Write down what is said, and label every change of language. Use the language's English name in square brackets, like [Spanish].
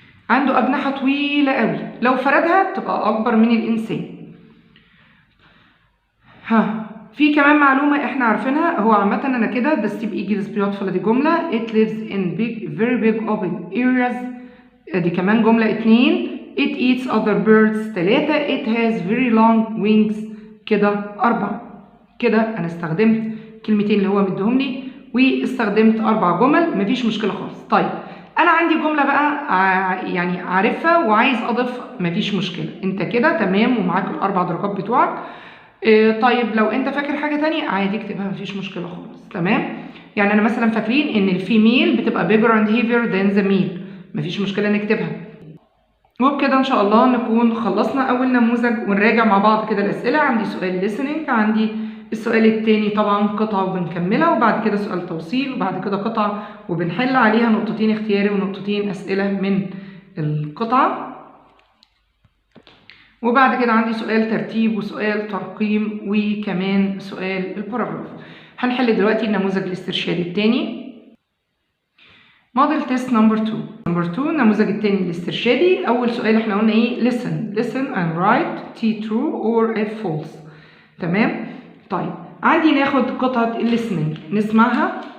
[Arabic] عنده أجنحة طويلة قوي، لو فردها تبقى أكبر من الإنسان. في كمان معلومة احنا عارفينها، هو عامة أنا كده ده [English] ستيف إيجلز بيوتفول، [Arabic] دي جملة [English] it lives in big very big open areas، [Arabic] دي كمان جملة 2 [English] it eats other birds 3 it has very long wings [Arabic] كده [English] 4. [Arabic] كده أنا استخدمت كلمتين اللي هو مديهم لي واستخدمت 4 جمل، مفيش مشكلة خالص. طيب أنا عندي جملة بقى يعني عارفها وعايز أضيف، مفيش مشكلة، أنت كده تمام ومعاك ال4 درجات بتوعك. طيب لو أنت فاكر حاجة تانية عادي اكتبها، مفيش مشكلة خالص. تمام؟ يعني أنا مثلا فاكرين إن الفيميل بتبقى [English] bigger and heavier than the male، [Arabic] مفيش مشكلة نكتبها. وبكده إن شاء الله نكون خلصنا أول نموذج، ونراجع مع بعض كده الأسئلة. عندي سؤال listening، عندي السؤال التاني طبعا قطعة وبنكملها، وبعد كده سؤال توصيل، وبعد كده قطعة وبنحل عليها نقطتين اختياري ونقطتين أسئلة من القطعة، وبعد كده عندي سؤال ترتيب وسؤال ترقيم وكمان سؤال الباراجراف. هنحل دلوقتي النموذج الاسترشادي التاني. [English] model test number [Arabic] 2. النموذج التاني الاسترشادي. أول سؤال احنا قلنا إيه؟ [English] listen and write T true or F false. [Arabic] تمام؟ طيب عندي ناخد قطعة الليسننج نسمعها.